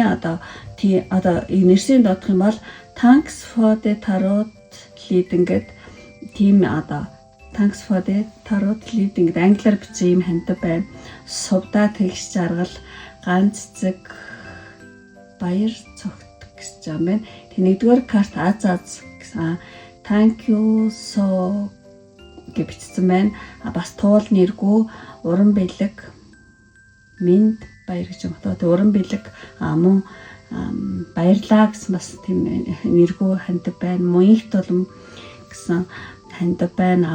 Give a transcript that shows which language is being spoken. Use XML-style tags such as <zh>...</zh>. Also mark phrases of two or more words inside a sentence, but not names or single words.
<mn>Одоо нэрсийн дуудах юм бол</mn> <en>Thanks for the Tarot Reading</en> <mn>гэдэг тийм</mn> <en>Thanks for the Tarot Reading</en> <mn>гэдэг англиар бичсэн юм хандив байна. Сувдаа тэгш жаргал ганц цэцэг баяр цогт гэж юм байна. Тэг нэгдүгээр карт аз гэсэн</mn> <en>thank you so</en> <mn>гэж бичсэн байна. Бас туул нэргүй уран бэлэг минь баяр гэж юм. Тэг уран бэлэг мөн баярлаа гэсэн бас тийм нэргүй хандив байна. Мөнх тулам гэсэн хандив байна.</mn>